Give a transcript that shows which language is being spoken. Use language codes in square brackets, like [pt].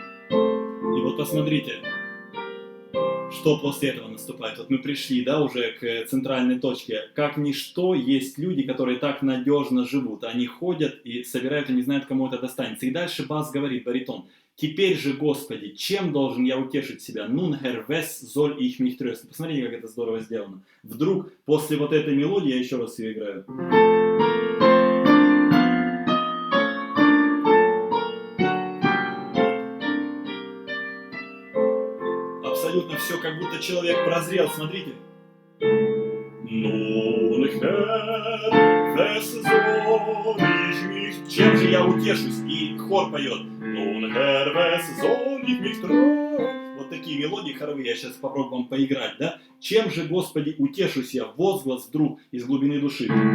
[ru] И вот посмотрите, что после этого наступает. Вот мы пришли, да, уже к центральной точке. Как ничто есть люди, которые так надежно живут. Они ходят и собирают, и не знают, кому это достанется. И дальше бас говорит, баритон. Теперь же, Господи, чем должен я утешить себя? [de] Nun, Herr, wes soll ich mich trösten? [ru] Посмотрите, как это здорово сделано. Вдруг после вот этой мелодии, я еще раз ее играю. Абсолютно все, как будто человек прозрел, смотрите. [de] Nun, Herr, wes soll ich mich... [ru] Чем же я утешусь? И хор поет. [de] Nun, Herr, wes soll ich mich trösten? [ru] Вот такие мелодии хоровые, я сейчас попробую вам поиграть, да? Чем же, Господи, утешусь я? Возглас вдруг из глубины души.